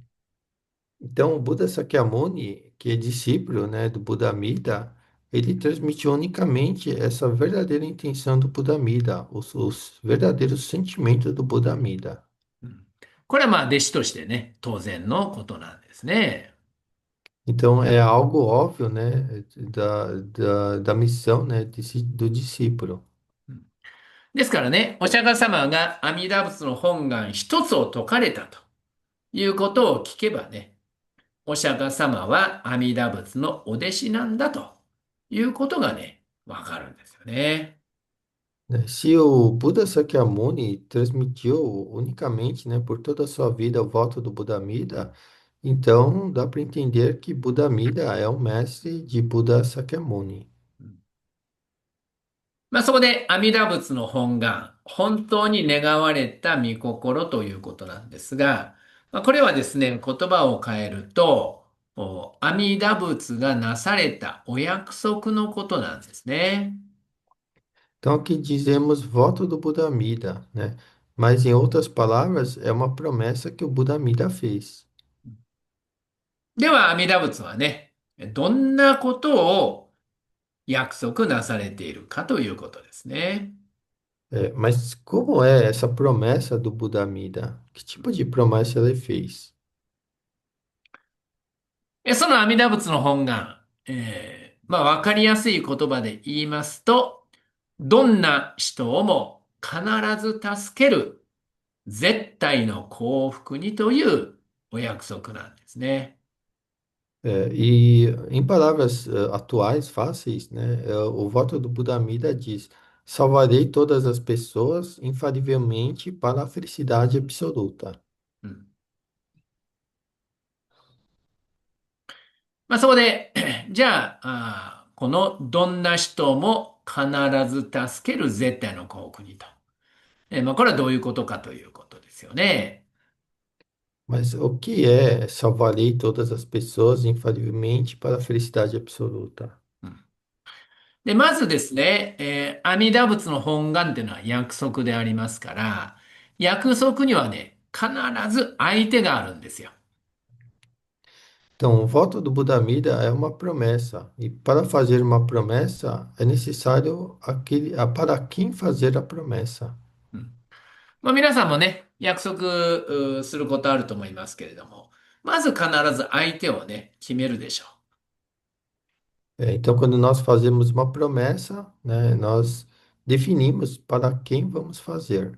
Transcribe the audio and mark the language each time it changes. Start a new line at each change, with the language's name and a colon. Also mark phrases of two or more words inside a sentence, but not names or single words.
Portuguese: Então, o Buda Sakyamuni, que é discípulo, né, do Buda Amida, ele transmitiu unicamente essa verdadeira intenção do Buda Amida, os verdadeiros sentimentos do Buda Amida.
Japanese: うん、これはまあ弟子としてね、当然のことなんですね。
Portuguese: Então, é algo óbvio, né, da missão, né, do discípulo.
Japanese: うん、ですからね、お釈迦様が阿弥陀仏の本願一つを説かれたということを聞けばね、お釈迦様は阿弥陀仏のお弟子なんだということがね、わかるんですよね。
Portuguese: Né? Se o Buda Sakyamuni transmitiu unicamente, né, por toda a sua vida o voto do Buda Amida, então dá para entender que Buda Amida é o mestre de Buda Sakyamuni.
Japanese: まあ、そこで阿弥陀仏の本願、本当に願われた御心ということなんですが、まあ、これはですね、言葉を変えると、阿弥陀仏がなされたお約束のことなんですね。
Portuguese: Então aqui dizemos voto do Buda Amida, né? Mas em outras palavras, é uma promessa que o Buda Amida fez.
Japanese: では阿弥陀仏はね、どんなことを約束なされているかということですね。
Portuguese: Mas como é essa promessa do Buda Amida? Que tipo de promessa ele fez?
Japanese: その阿弥陀仏の本願、まあ、わかりやすい言葉で言いますと、どんな人をも必ず助ける絶対の幸福にというお約束なんですね。
Portuguese: E em palavras atuais, fáceis, né? O voto do Buda Amida diz: salvarei todas as pessoas infalivelmente para a felicidade absoluta.
Japanese: うん、まあ、そこで、じゃあ、このどんな人も必ず助ける絶対の幸福にと。まあ、これはどういうことかということですよね。
Portuguese: Mas o que é salvarei todas as pessoas infalivelmente para a felicidade absoluta?
Japanese: うん、で、まずですね、阿弥陀仏の本願っていうのは約束でありますから、約束にはね、必ず相手があるんですよ。
Portuguese: Então, o voto do Buda Amida é uma promessa, e para fazer uma promessa é necessário para quem fazer a promessa.
Japanese: うん、まあ、皆さんもね、約束することあると思いますけれども、まず必ず相手をね、決めるでしょ
Portuguese: Então, quando nós fazemos uma promessa, né, nós definimos para quem vamos fazer.